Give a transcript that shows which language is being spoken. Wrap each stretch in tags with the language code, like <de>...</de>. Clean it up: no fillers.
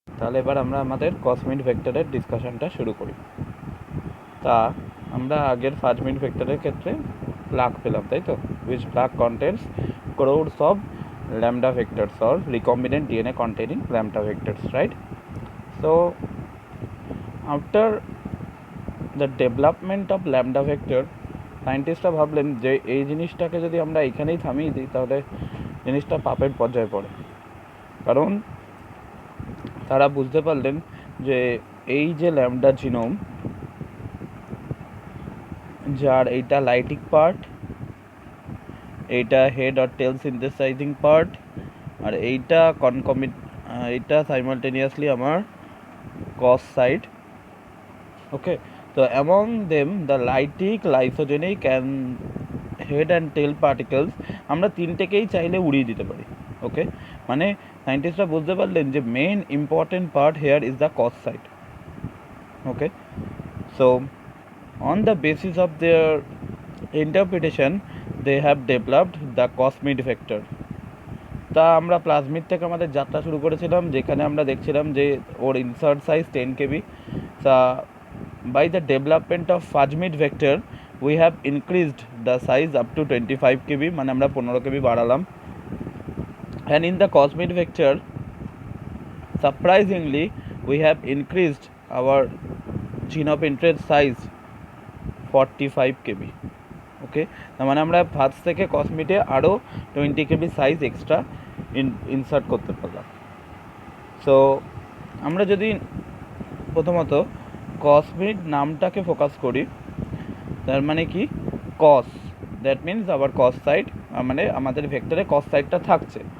<bn>তাহলে এবার আমরা আমাদের কসমিড ভেক্টরের ডিসকাশনটা শুরু করি। তা আমরা আগের ফাজমিড ভেক্টরের ক্ষেত্রে প্লাগ পেলাম, তাই তো,</bn> <en>which plug contains crores of lambda vectors or recombinant DNA containing lambda vectors, right? So after the development of lambda vector,</en> <bn>সায়েন্টিস্টরা ভাবলেন যে এই জিনিসটাকে যদি আমরা এখানেই থামিয়ে দিই তাহলে জিনিসটা পাপের পর্যায়ে পড়ে। কারণ তারা বুঝতে পারলেন যে এই যে ল্যামডা জিনোম, যার এইটা লাইটিক পার্ট, এইটা হেড অর টেল সিনথেসাইজিং পার্ট, আর এইটা এইটা সাইমালটেনিয়াসলি আমার কস সাইড।</bn> <en>okay, তো among them the lytic, lysogenic and head and tail particles</en> <bn>আমরা তিনটেকেই চাইলে উড়িয়ে দিতে পারি।</bn> <en>okay,</en> <bn>মানে সায়েন্টিস্টরা বুঝতে পারলেন যে</bn> <en>Main important part here is the cos site. Okay, so on the basis of their interpretation they have developed the Cosmid vector.</en> <bn>তা আমরা প্লাজমিড থেকে আমাদের যাত্রা শুরু করেছিলাম, যেখানে আমরা দেখছিলাম যে ওর ইনসার্ট সাইজ 10 kb।</bn> <en>তা by the development of Cosmid vector we have increased the size up to 25 kb,</en> <bn>মানে আমরা 15 kb বাড়ালাম।</bn> <en>and in the Cosmid vector surprisingly we have increased our gene of interest size 45 kb.</en> <bn>ওকে, তার মানে আমরা first থেকে কসমিডে আরও 20 kb size extra insert করতে পারলাম। So আমরা যদি প্রথমত কসমিড নামটাকে ফোকাস করি, তার মানে কি কস,</bn> <en>that means</en> <bn>আবার কস সাইড, মানে আমাদের ভেক্টরে কস সাইডটা থাকছে।</bn>